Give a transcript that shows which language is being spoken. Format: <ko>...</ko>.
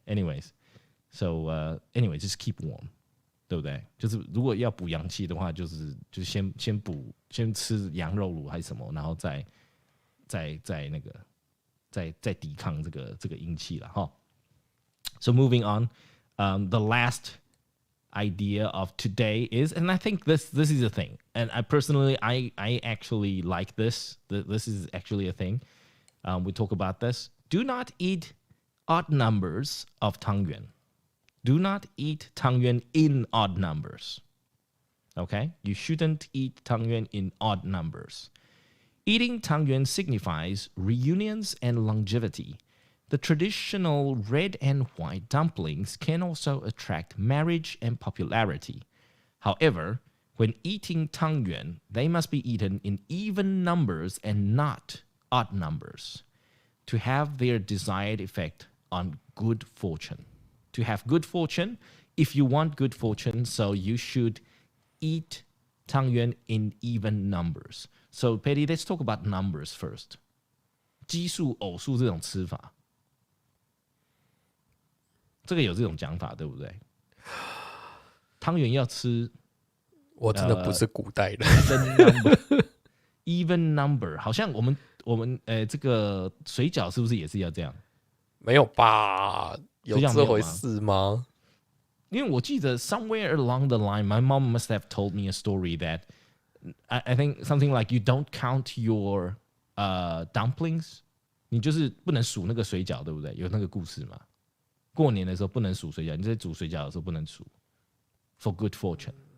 <en>Anyways, so anyway, just keep warm.</en> <zh>对不对？就是如果要补阳气的话，就是先吃羊肉卤还是什么，然后再那个再抵抗这个阴气了哈。</zh> <en>So moving on, the last idea of today is, and I think this is a thing, and I personally I actually like this. This is actually a thing. We talk about this. Do not eat odd numbers of tongan. Do not eat tangyuan in odd numbers. Okay? You shouldn't eat tangyuan in odd numbers. Eating tangyuan signifies reunions and longevity. The traditional red and white dumplings can also attract marriage and popularity. However, when eating tongan, they must be eaten in even numbers and not odd numbers to have their desired effect on good fortune. To have good fortune, if you want good fortune, so you should eat tongan in even numbers. So, Patty, let's talk about numbers first.</en> <zh>奇数、偶数这种吃法，这个有这种讲法，对不对？汤圆要吃，我真的不是古代的。</zh> <en>even number，</en> <zh>好像我们这个水饺是不是也是要这样？没有吧？有这回事吗？</zh> <en>因为我记得 somewhere along the line, my mom must have told me a story that I think something like you don't count your dumplings，</en> <zh>你就是不能数那个水饺，对不对？有那个故事嘛？过年的时候不能数水饺，你在煮水饺的时候不能数 ，</zh> <en>for good fortune。</en>